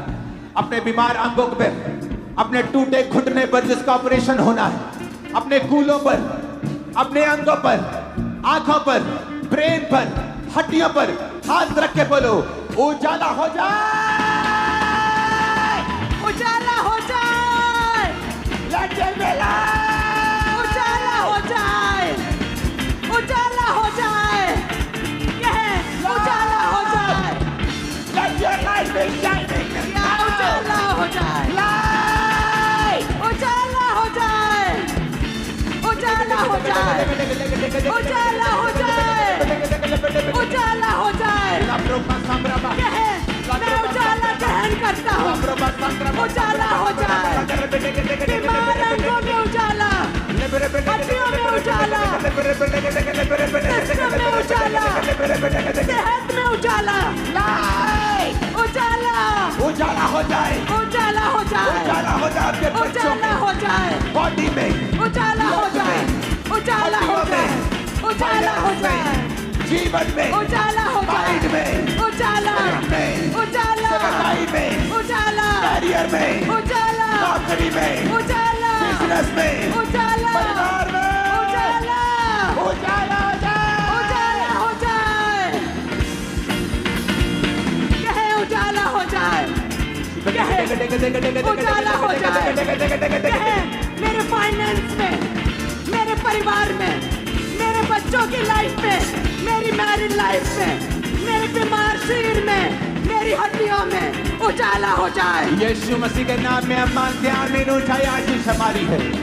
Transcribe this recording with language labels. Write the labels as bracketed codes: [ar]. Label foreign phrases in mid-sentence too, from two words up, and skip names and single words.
[hi] अपने बीमार अंगों पर, अपने टूटे घुटने पर जिसका ऑपरेशन होना है, अपने कूलों पर, अपने अंगों पर, आंखों पर, ब्रेन पर, हड्डियों पर हाथ रख के बोलो, उजाला हो जाए, उजाला हो जाए, [en] Let there be light! [hi] उजाला हो जाए, उजाला हो जाए, यह उजाला हो जाए, [en] Let your light be shining [hi] या [en] now! [hi] उजाला हो जाए, [en] Light! [hi] उजाला हो जाए, उजाला हो जाए, उजाला हो जाए, उजाला हो जाए। कहे, मैं उजाला ग्रहण करता हूँ, उजाला हो जाए, बीमार अंगों में उजाला, हड्डियों में उजाला, सिस्टम में उजाला, सेहत में उजाला, [en] Light! [hi] उजाला, उजाला हो जाए, उजाला हो जाए, उजाला हो जाए आपके बच्चों उजाला में, हो जाए, बॉडी में, उजाला हो जाए, उजाला हो जाए, उजाला हो जाए, जीवन में, उजाला हो माइंड जाए, में, उजाला, में, उजाला, सगाई में, उजाला, करियर में, उजाला, नौकरी में, उजाला, बिजनेस में, उजाला, परिवार में, उजाला, उजाला हो जाए, उजाला हो जाए। कहे उजाला हो जाए, कहे उजाला हो जाए, कहे मेरे फाइनेंस में, मेरे परिवार में, मेरे बच्चों की लाइफ में, मेरी [en] married life [hi] में, मेरे बीमार शरीर में, मेरी हड्डियों में उजाला हो जाए। यीशु मसीह के नाम में हम मानते हैं, आमीन। उठाई आशीष हमारी है।